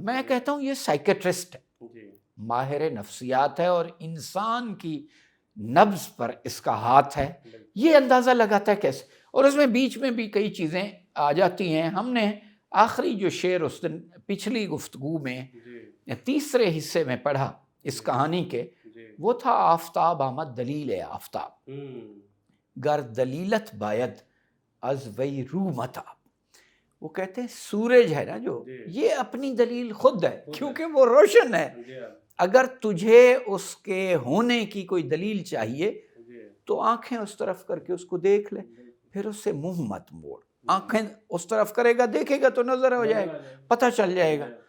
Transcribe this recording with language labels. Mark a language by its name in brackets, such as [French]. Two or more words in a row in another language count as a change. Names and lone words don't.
[Urdu] میں کہتا ہوں یہ سائیکٹرسٹ ہے، ماہر نفسیات ہے، اور انسان کی نبض پر اس کا ہاتھ ہے، یہ اندازہ لگاتا ہے کیسے۔ اور اس میں بیچ میں بھی کئی چیزیں آ جاتی ہیں۔ ہم نے آخری جو شعر اس دن پچھلی گفتگو میں تیسرے حصے میں پڑھا اس کہانی کے، وہ تھا [Persian] آفتاب آمد دلیل آفتاب، گر دلیلت باید از وی رو متاب۔ [Urdu] وہ کہتے ہیں سورج ہے نا جو، یہ اپنی دلیل خود ہے کیونکہ وہ روشن ہے۔ اگر تجھے اس کے ہونے کی کوئی دلیل چاہیے تو آنکھیں اس طرف کر کے اس کو دیکھ لے، پھر اس سے منہ مت موڑ۔ آنکھیں اس طرف کرے گا، دیکھے گا تو نظر ہو جائے گا، پتہ چل جائے گا۔